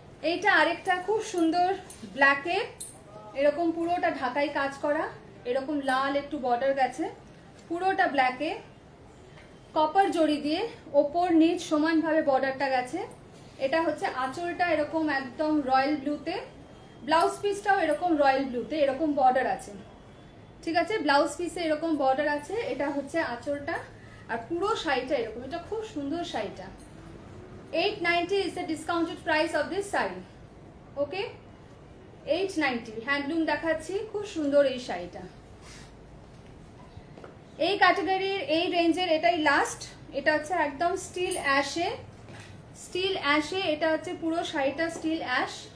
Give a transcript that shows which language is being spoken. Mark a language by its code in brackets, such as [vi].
[bn] এইটা আরেকটা খুব সুন্দর ব্ল্যাকে, এরকম পুরোটা ঢাকাই কাজ করা, এরকম লাল একটু বর্ডার গেছে, পুরোটা ব্ল্যাকে কপার জড়ি দিয়ে ওপর নিচ সমানভাবে বর্ডারটা গেছে। এটা হচ্ছে আঁচলটা এরকম একদম রয়্যাল ব্লুতে, ব্লাউজ পিসটাও এরকম রয়্যাল ব্লুতে, এরকম বর্ডার আছে, ঠিক আছে? ব্লাউজ পিসে এরকম বর্ডার আছে। এটা হচ্ছে আঁচলটা, আর পুরো শাড়িটা এরকম। এটা খুব সুন্দর শাড়িটা। [en] 890 is the discounted price of this sari. [bn] Okay, 890 handloom দেখাচ্ছি, খুব সুন্দর এই শাড়িটা। এই ক্যাটাগরির এই রেঞ্জের এটাই লাস্ট। এটা হচ্ছে একদম স্টিল অ্যাশে, স্টিল অ্যাশে, এটা হচ্ছে পুরো শাড়িটা স্টিল অ্যাশ।